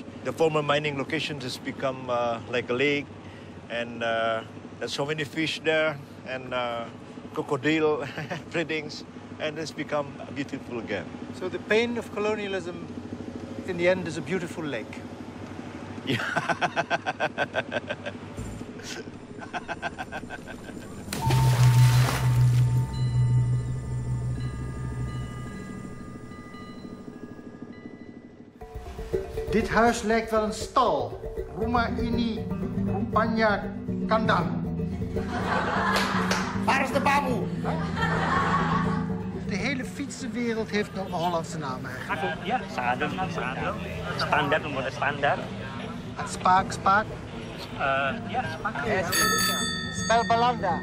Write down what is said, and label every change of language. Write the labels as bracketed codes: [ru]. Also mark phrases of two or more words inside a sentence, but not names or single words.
[en] The former mining locations has become like a lake, and there's so many fish there and crocodile breedings, and it's become beautiful again. So the pain of colonialism, in the end, is a beautiful lake. Yeah. [nl] Dit huis lijkt wel een stal. [id] Rumah ini rupanya kandang. [nl] Waar is de baboe? De hele fietsenwereld heeft nog een Hollandse naam eigenlijk. Ja, zadel. Standaard, we worden standaard. Spaak. Ja, spaak. [id] Spel Balanda.